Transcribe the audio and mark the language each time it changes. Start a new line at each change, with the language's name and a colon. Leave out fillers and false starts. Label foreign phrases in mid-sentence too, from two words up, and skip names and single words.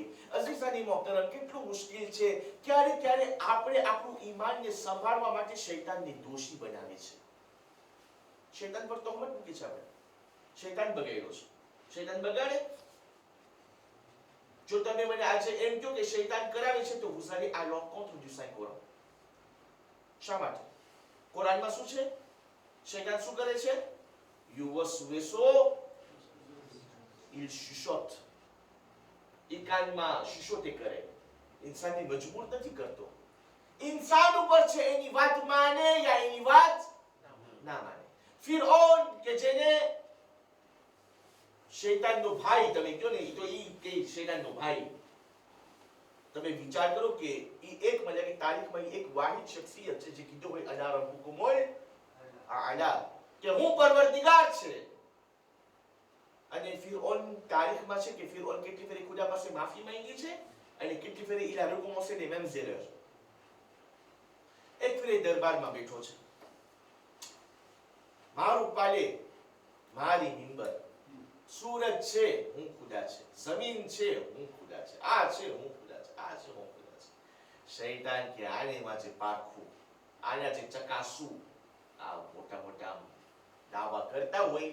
Gujarati: અઝીઝાની મોહતરમ, કેટલું મુશ્કેલ છે. ક્યારે ક્યારે આપણે આપણું ઈમાનને સંભાળવા માટે શૈતાનને દોષી બનાવે છે. શૈતાન પર તોહમત મૂકે છે આપણે, શૈતાન બગાડ્યો છે, શૈતાન બગાડે. જો તમે મને આજે એમ કહો કે શૈતાન કરાવે છે, તો
French: vous allez à l'encontre du Saint Coran.
Gujarati: શા માટે? કુરાનમાં શું છે? શૈતાન શું કરે છે? યુવસ્વેસો,
French: il chuchote.
Gujarati: એ કાનમાં શુશોતે કરે. ઇન્સાનને મજબૂર નથી કરતો. ઇન્સાન ઉપર છે એની વાત માને યા એની વાત ના માને. ફિરૌન કે જેને શૈતાનનો ભાઈ તમે કહો ને, તો ઈ કે શૈતાનનો ભાઈ. તમે વિચાર કરો કે ઈ એક મતલબ કે તારીખમાં એક વાહિદ શખ્સિયત છે જે કીધું હોય
Arabic: أنا ربكم الأعلى
Gujarati: કે હું પરવરદિગાર છે. અને ફિરઓન તારીખમાં છે કે ફિરઓન કેટલી ફેરી ખુદા પાસે માફી માંગી છે અને કેટલી ફેરી
French: il a recommencé les mêmes erreurs.
Gujarati: એક ફેરી દરબારમાં બેઠો છે, મારું પાલે, મારી મિંબર, સૂરજ છે હું ખુદા છે, જમીન છે હું ખુદા છે, આ છે હું ખુદા છે, આ છે હું ખુદા છે. શૈતાન કે આને માથે પારખું, આના જે ચકાસું, આ મોટા મોટા દાવા કરતા હોય.